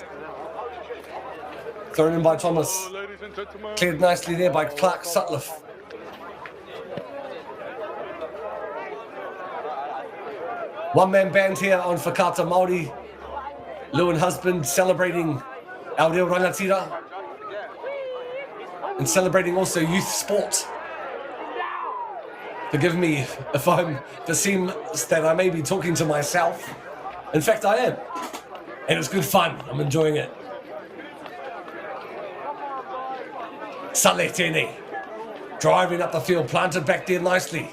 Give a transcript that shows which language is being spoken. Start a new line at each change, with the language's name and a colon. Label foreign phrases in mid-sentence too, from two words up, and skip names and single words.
English: Thrown in by Thomas. Cleared nicely there by Clark Sutcliffe. One-man band here on Whakata Māori. Lewin Husband celebrating our
Māori: reo rangatira
English: and celebrating also youth sport. Forgive me if it seems that I may be talking to myself. In fact, I am. And it's good fun. I'm enjoying it. Saleh Tene driving up the field, planted back there nicely.